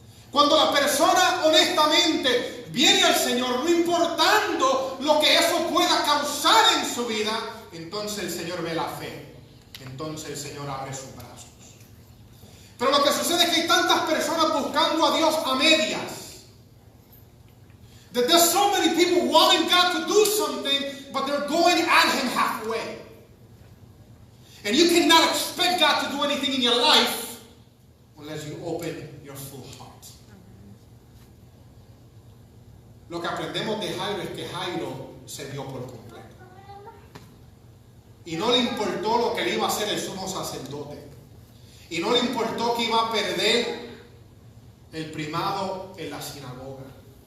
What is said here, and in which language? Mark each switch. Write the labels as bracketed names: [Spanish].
[Spanish] Cuando la persona honestamente viene al Señor, no importando lo que eso pueda causar en su vida, entonces el Señor ve la fe, entonces el Señor abre sus brazos. Pero lo que sucede es que hay tantas personas buscando a Dios a medias, [English] That there's so many people wanting God to do something, but they're going at Him halfway. And you cannot expect God to do anything in your life unless you open your full heart. [Spanish] Lo que aprendemos de Jairo es que Jairo se dio por completo. Y no le importó lo que le iba a hacer el sumo sacerdote. Y no le importó que iba a perder el primado en la sinagoga.